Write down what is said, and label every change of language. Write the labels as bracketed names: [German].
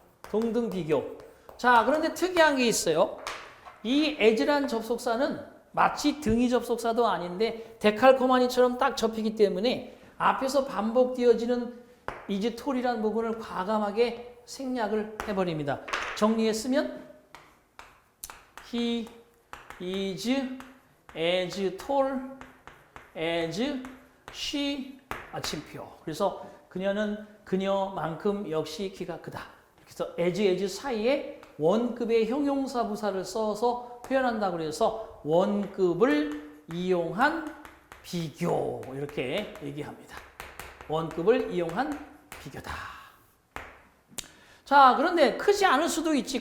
[Korean] 동등 비교. 자, 그런데 특이한 게 있어요. 이 as란 접속사는 마치 등위 접속사도 아닌데 데칼코마니처럼 딱 접히기 때문에 앞에서 반복되어지는 is tall이라는 부분을 과감하게 생략을 해버립니다. 정리했으면 [English] he is as tall as she [Korean] 마침표. 그래서 그녀는 그녀만큼 역시 키가 크다. 그래서 as 사이에 원급의 형용사 부사를 써서 표현한다고 그래서 원급을 이용한 비교 이렇게 얘기합니다. 원급을 이용한 비교다. 자, 그런데 크지 않을 수도 있지.